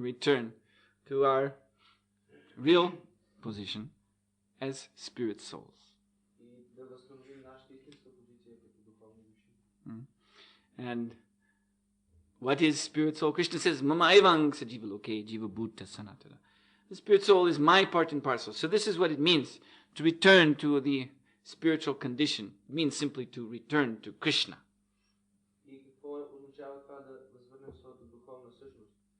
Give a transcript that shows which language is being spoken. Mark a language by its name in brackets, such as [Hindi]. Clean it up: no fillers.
[English] Return to our real position as spirit souls. [Bulgarian] И да възстановим нашата истинска позиция като духовни души. [English] And what is spirit soul? Krishna says, [Sanskrit] Mama evang sa jiva loke jiva bhuta sanatana. [English] The spirit soul is my part and parcel. So this is what it means to return to the spiritual condition. It means simply to return to Krishna. [Bulgarian] И какво означава това да възвърнем своята духовна същност?